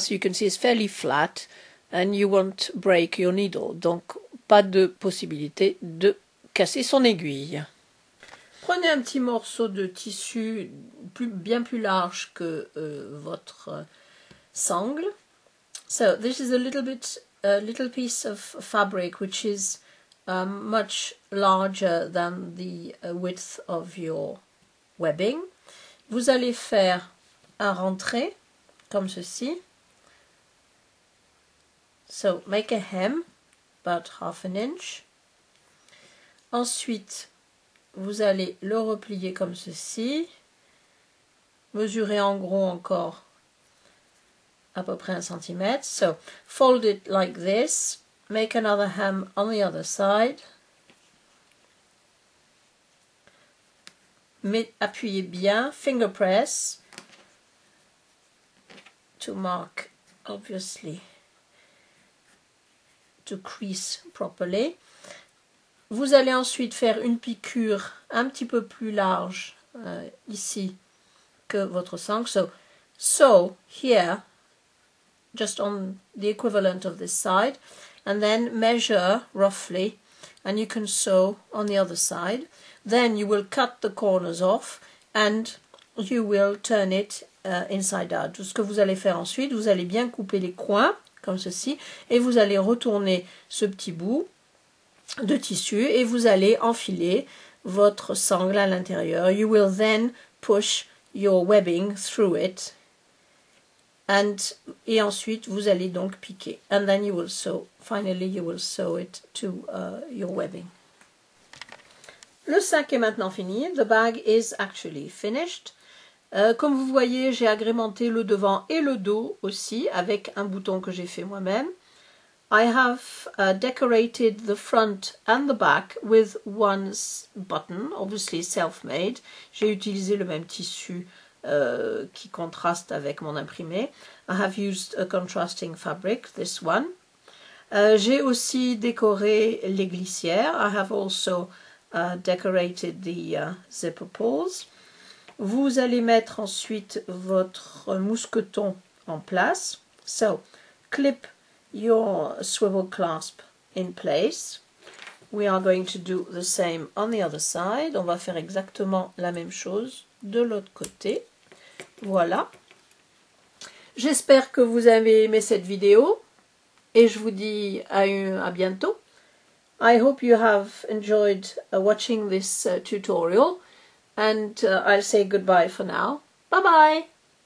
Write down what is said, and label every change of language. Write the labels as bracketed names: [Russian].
[English] So you can see it's fairly flat, and you won't break your needle. [French] Donc, pas de possibilité de casser son aiguille. Prenez un petit morceau de tissu bien plus large que votre sangle. [English] So, this is a little piece of fabric which is much larger than the width of your webbing. [French] Vous allez faire un rentré comme ceci. [English] So make a hem about 1/2 inch. [French] Ensuite, vous allez le replier comme ceci. Mesurez en gros encore à peu près 1 cm. [English] So fold it like this. Make another hem on the other side. [French] Mais appuyez bien, [English] finger press to mark, obviously, to crease properly. [French] Vous allez ensuite faire une piqûre un petit peu plus large ici que votre sangle. [English] So sew here, just on the equivalent of this side, and then measure roughly, and you can sew on the other side. Then you will cut the corners off and you will turn it inside out. [French] Tout ce que vous allez faire ensuite, vous allez bien couper les coins comme ceci et vous allez retourner ce petit bout de tissu et vous allez enfiler votre sangle à l'intérieur. [English] You will then push your webbing through it [French] et ensuite vous allez donc piquer. [English] And then you will sew. Finally, you will sew it to your webbing. [French] Le sac est maintenant fini. [English] The bag is actually finished. [French] Comme vous voyez, j'ai agrémenté le devant et le dos aussi avec un bouton que j'ai fait moi-même. [English] I have decorated the front and the back with one button, obviously self-made. [French] J'ai utilisé le même tissu qui contraste avec mon imprimé. [English] I have used a contrasting fabric, this one. [French] J'ai aussi décoré les glissières. [English] I have also decorated the zipper pulls. [French] Vous allez mettre ensuite votre mousqueton en place. [English] So, clip your swivel clasp in place. We are going to do the same on the other side. [French] On va faire exactement la même chose de l'autre côté. Voilà. J'espère que vous avez aimé cette vidéo et je vous dis à bientôt. [English] I hope you have enjoyed watching this tutorial and I'll say goodbye for now. Bye bye!